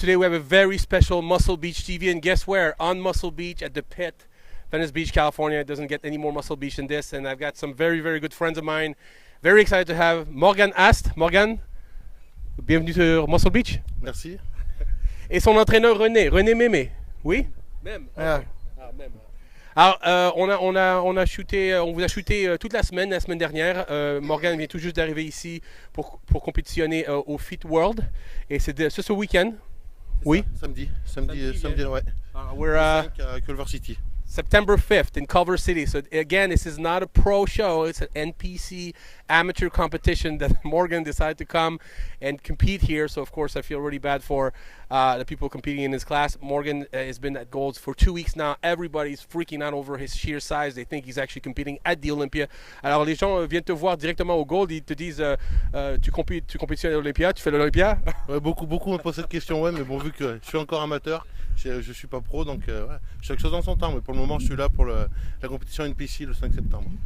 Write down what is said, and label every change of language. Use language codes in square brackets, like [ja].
[en] Today we have a very special Muscle Beach TV, and guess where? On Muscle Beach at the Pit, Venice Beach, California. It doesn't get any more Muscle Beach than this, and I've got some very, very good friends of mine. Very excited to have Morgan Aste. [fr] Morgan, bienvenue sur Muscle Beach. Merci. Et son entraîneur René Mémé. Oui? Même. Ah. Même. Alors, on vous a shooté toute la semaine dernière. Morgan vient tout juste d'arriver ici pour compétitionner au Fit World. Et c'est ce week-end. Oui? Samedi, ouais. [en] We're [fr] à Culver City. [en] September 5th in Culver City. So again, this is not a pro show. It's an NPC amateur competition that Morgan decided to come and compete here. So of course I feel really bad for the people competing in his class. Morgan has been at Golds for 2 weeks now. Everybody's freaking out over his sheer size. They think he's actually competing at the Olympia. [fr] Alors les gens viennent te voir directement au Gold. Ils te disent tu compétitionnes à l'Olympia, tu fais l'Olympia? Ouais, beaucoup me posent cette question, ouais, mais bon, vu que je suis encore amateur, je suis pas pro, donc ouais, chaque chose en son temps. Mais pour le moment, je suis là pour la compétition NPC le 5 septembre.